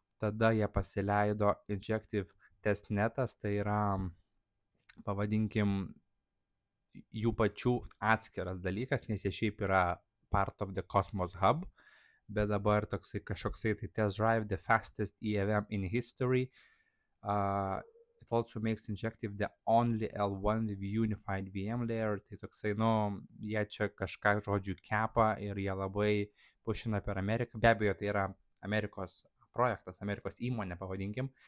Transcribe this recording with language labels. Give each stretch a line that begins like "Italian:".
Lithuanian: Tada jie pasileido Injective Testnetas, tai yra, pavadinkim, jų pačių atskiras dalykas, nes jie šiaip yra
English: part of the Cosmos Hub,
Lithuanian: bet dabar toksai kažkoksai tai Test Drive,
English: the fastest EVM in history. It also makes Injective the only L1 with unified VM layer.
Lithuanian: Tai toksai, jie čia kažką žodžiu kepa ir jie labai pušina per Ameriką. Be abejo, tai yra Amerikos projektas, Amerikos įmonė, pavadinkim.